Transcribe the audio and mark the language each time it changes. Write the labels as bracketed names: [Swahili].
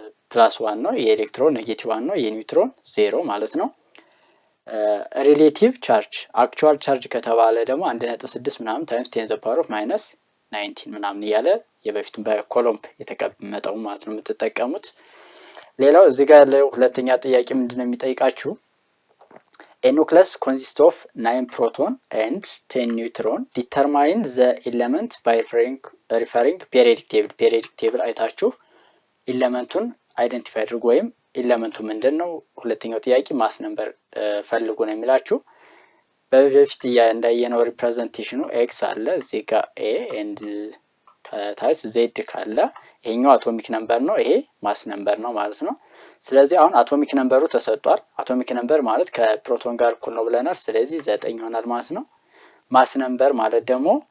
[Amharic] +1 ነው፣ የኤሌክትሮን -1 ነው፣ የኒውትሮን 0 ማለት ነው። ሪሌቲቭ ቻርጅ አክቹዋል ቻርጅ ከተባለ ደግሞ 1.6 ምናምን ታይምስ 10⁻⁹ ምናምን እያለ የበፊቱን በኮሎምብ የተቀመጠው ማለት ነው የምትጠቀሙት። ሌላው እዚህ ጋር ያለው ሁለተኛ ጥያቄ ምንድነው የሚጠይቃችሁ? [English] A nucleus consists of 9 proton and 10 neutron. Determine the element by referring periodic table. [Amharic] Periodic table አይታችሁ ኤሌመንቱን አይደንቲፋይ አድርጉ ወይም ኤሌመንቱ ምንድነው? ሁለተኛው ጥያቄ ማስ ነምበር ፈልጉ ነው የሚላችሁ። በፊት እንዳየነው ሪፕሬዘንቴሽኑ ኤክስ አለ እዚህ ጋር ኤ ኤንድ ከታች ዜድ ካለ ይሄኛው አቶሚክ ነምበር ነው፣ ይሄ ማስ ነምበር ነው ማለት ነው። ስለዚህ አሁን አቶሚክ ነምበሩ ተሰጥቷል። አቶሚክ ነምበር ማለት ከፕሮቶን ጋር እኩል ነው ብለናል። ስለዚህ 9 ይሆናል ማለት ነው። ማስ ነምበር ማለት ደግሞ